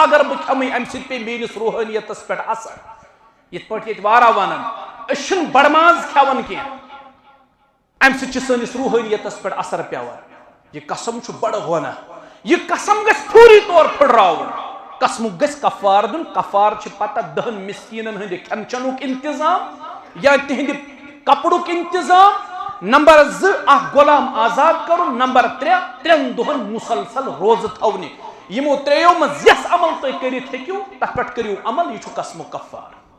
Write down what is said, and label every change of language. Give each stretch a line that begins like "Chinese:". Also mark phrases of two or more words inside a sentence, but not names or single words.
Kashmiri: اگر بہٕ کھٮ۪مٕے امہِ سۭتۍ پیٚیہِ میٲنِس روحٲنیتس پٮ۪ٹھ اثر یِتھ پٲٹھۍ ییٚتہِ واریاہ ونان أسۍ چھِنہٕ بڑٕ ماز کھٮ۪وان کینٛہہ امہِ سۭتۍ چھُ سٲنِس روحٲنیتس پٮ۪ٹھ اثر پیوان یہِ قسم چھُ بڑٕ گۄناہ یہِ قسم گژھِ فوری طور پھٕٹراوُن قسمُک گژھِ کفار دیُن کفار چھِ پتہ 10 مسکیٖنن ہٕنٛدِ کھٮ۪ن چٮ۪نُک انتظام یا تِہنٛدِ کپرُک انتظام نمبر 2 اکھ غلام آزاد کرُن نمبر 3 3 دۄہن مسلسل روزٕ تھاونہِ یِمو ترٛیٚیو منٛز یس عمل تُہۍ کٔرِتھ ہیٚکِو تتھ پٮ۪ٹھ کٔرِو عمل یہِ چھُ قسمُک کفار